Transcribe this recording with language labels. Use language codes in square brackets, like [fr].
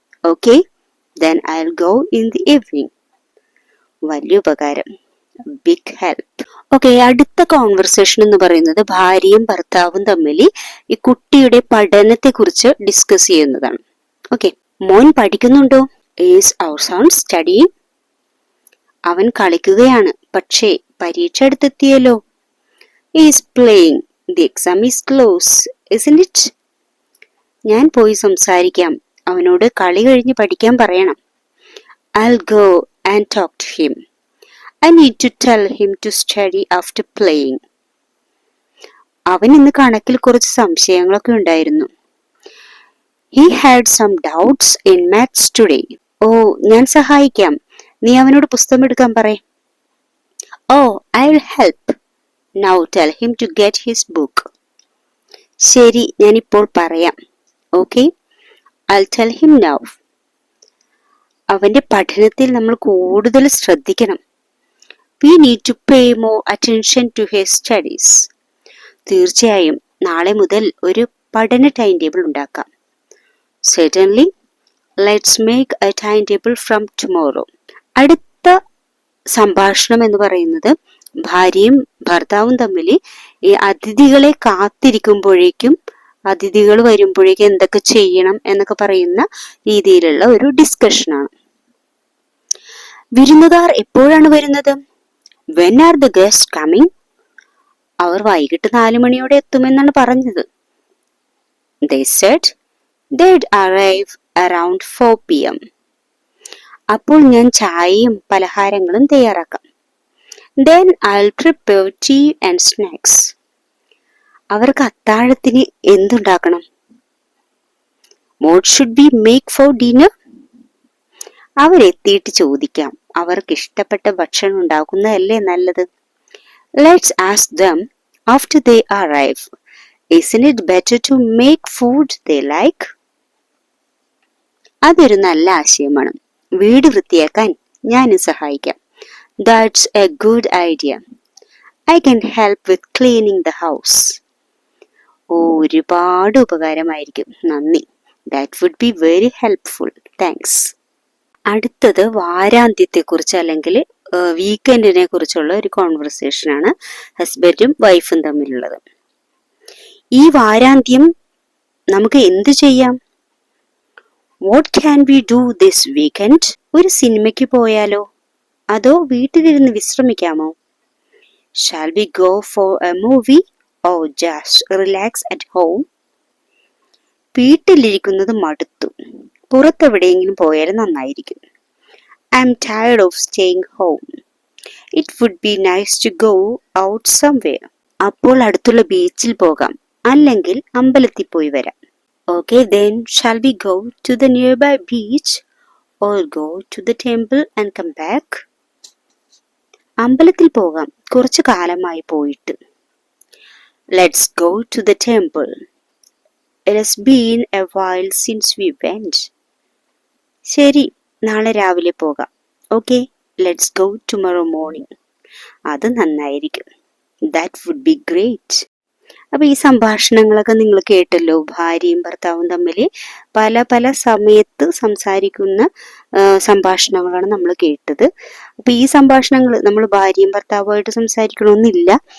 [en] Okay, then I'll go in the evening. [ml] വലിയ ഉപകാരം, [en] Big help. [ml] Okay, അടുത്ത conversation എന്ന് പറയുന്നത് ഭാര്യയും ഭർത്താവും തമ്മിൽ ഈ കുട്ടിയുടെ പഠനത്തെ കുറിച്ച് ഡിസ്കസ് ചെയ്യുന്നതാണ്. ഓക്കെ, മോൻ പഠിക്കുന്നുണ്ടോ? [en] Is our son studying? [ml] അവൻ കളിക്കുകയാണ്, പക്ഷേ പരീക്ഷ അടുത്തെത്തിയല്ലോ. [en] Is playing, the exam is close, isn't it? [ml] ഞാൻ പോയി സംസാരിക്കാം, അവനോട് കളി കഴിഞ്ഞ് പഠിക്കാൻ പറയണം. [en] I'll go and talk to him. I need to tell him to study after playing. [ml] അവൻ ഇന്ന് കണക്കിൽ കുറച്ച് സംശയങ്ങളൊക്കെ ഉണ്ടായിരുന്നു. [en] He had some doubts in maths today. [ml] ഓ, ഞാൻ സഹായിക്കാം, നീ അവനോട് പുസ്തകം എടുക്കാൻ പറയ്. [en] Oh, I'll help. Now tell him to get his book. [ml] ശരി, ഞാൻ ഇപ്പോൾ പറയാം. [en] Okay, I'll tell him now. [ml] അവന്റെ പഠനത്തിൽ നമ്മൾ കൂടുതൽ ശ്രദ്ധിക്കണം. [en] We need to pay more attention to his studies. [ml] തീർച്ചയായും നാളെ മുതൽ ഒരു പഠന ടൈം ടേബിൾ ഉണ്ടാക്കാം. [en] Certainly, let's make a timetable from tomorrow. [ml] അടുത്ത സംഭാഷണം എന്ന് പറയുന്നത് ഭാര്യയും ഭർത്താവും തമ്മിൽ ഈ അതിഥികളെ കാത്തിരിക്കുമ്പോഴേക്കും, അതിഥികൾ വരുമ്പോഴേക്കും എന്തൊക്കെ ചെയ്യണം എന്നൊക്കെ പറയുന്ന രീതിയിലുള്ള ഒരു ഡിസ്കഷനാണ്. വിരുന്നുകാർ എപ്പോഴാണ് വരുന്നത്? [en] When are the guests coming? [ml] അവർ വൈകിട്ട് 4 മണിയോടെ എത്തുമെന്നാണ് പറഞ്ഞത്. [en] They said they'd arrive around 4 p.m. [ml] അപ്പോൾ ഞാൻ ചായയും പലഹാരങ്ങളും തയ്യാറാക്കാം. [en] Then I'll prepare tea and snacks. [ml] അവർക്ക് അത്താഴത്തിന് എന്തുണ്ടാക്കണം? [en] What should we make for dinner? [ml] അവരെത്തിയിട്ട് ചോദിക്കാം, അവർക്ക് ഇഷ്ടപ്പെട്ട ഭക്ഷണം ഉണ്ടാക്കുന്നതല്ലേ നല്ലത്. [en] Let's ask them after they arrive. Isn't it better to make food they like? [ml] അതൊരു നല്ല ആശയമാണ്. വീട് വൃത്തിയാക്കാൻ ഞാനും സഹായിക്കാം. [en] That's a good idea. I can help with cleaning the house. [ml] ഒരുപാട് ഉപകാരമായിരിക്കും. നന്ദി. [en] That would be very helpful. Thanks. [ml] അടുത്തത് വാരാന്ത്യത്തെക്കുറിച്ച് അല്ലെങ്കിൽ വീക്കെൻഡിനെ കുറിച്ചുള്ള ഒരു കോൺവെർസേഷൻ ആണ് ഹസ്ബൻഡും വൈഫും തമ്മിലുള്ളത്. ഈ വാരാന്ത്യം നമുക്ക് എന്ത് ചെയ്യാം? [en] What can we do this weekend? [ml] ഒരു സിനിമയ്ക്ക് പോയാലോ? അതോ വീട്ടിലിരുന്ന് വിശ്രമിക്കാമോ? [en] Shall we go for a movie or just relax at home? [ml] വീട്ടിലിരിക്കുന്നത് മടുത്തു. പുറത്തെവിടെയെങ്കിലും പോയാൽ നന്നായിരിക്കും. [en] I'm tired of staying home. It would be nice to go out somewhere. [ml] അപ്പോൾ അടുത്തുള്ള ബീച്ചിൽ പോകാം, അല്ലെങ്കിൽ അമ്പലത്തിൽ പോയി വരാം. [en] Okay, then shall we go to the nearby beach or go to the temple and come back? [ml] അമ്പലത്തിൽ പോകാം, കുറച്ചു കാലമായി പോയിട്ട്. [en] Let's go to the temple. It has been a while since we went. [ml] ശരി, നാളെ രാവിലെ പോകാം. [en] Okay, let's go tomorrow morning. [ml] അത് നന്നായിരിക്കും. [en] That would be great. [ml] അപ്പൊ ഈ സംഭാഷണങ്ങളൊക്കെ നിങ്ങൾ കേട്ടല്ലോ. ഭാര്യയും ഭർത്താവും തമ്മിൽ പല പല സമയത്ത് സംസാരിക്കുന്ന സംഭാഷണങ്ങളാണ് നമ്മൾ കേട്ടത്. അപ്പൊ ഈ സംഭാഷണങ്ങൾ നമ്മൾ ഭാര്യയും ഭർത്താവുമായിട്ട് സംസാരിക്കണമെന്നില്ല.